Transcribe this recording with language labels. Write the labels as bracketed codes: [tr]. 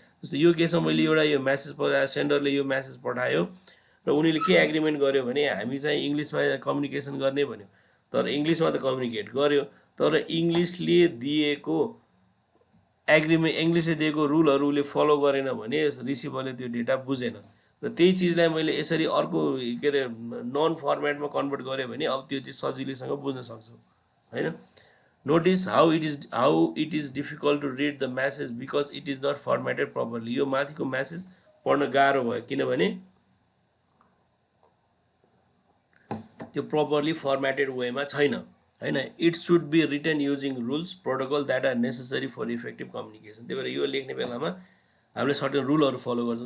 [ne] जस्तो यो केसमा मैले एउटा यो म्यासेज पठाएँ, सेन्डरले यो म्यासेज पठायो र उनीहरूले के एग्रिमेन्ट गर्यो भने हामी चाहिँ इङ्ग्लिसमा कम्युनिकेसन गर्ने भन्यो, तर इङ्ग्लिसमा त कम्युनिकेट गर्यो, तर इङ्ग्लिसले दिएको एग्रिमेन्ट, इङ्ग्लिसले दिएको रुलहरू उसले फलो गरेन भने रिसिभरले त्यो डेटा बुझेन। र त्यही चिजलाई मैले यसरी अर्को के अरे नन फर्मेटमा कन्भर्ट गरेँ भने अब त्यो चिज सजिलैसँग बुझ्न सक्छौँ होइन। [en] Notice how it is difficult to read the message because it is not formatted properly. [ne] यो माथिको म्यासेज पढ्न गाह्रो भयो किनभने त्यो प्रपरली फर्मेटेड वेमा छैन होइन। [en] It should be written using rules protocol that are necessary for effective communication. [ne] त्यही भएर यो लेख्ने बेलामा हामीले सर्टेन रुलहरू फलो गर्छौँ।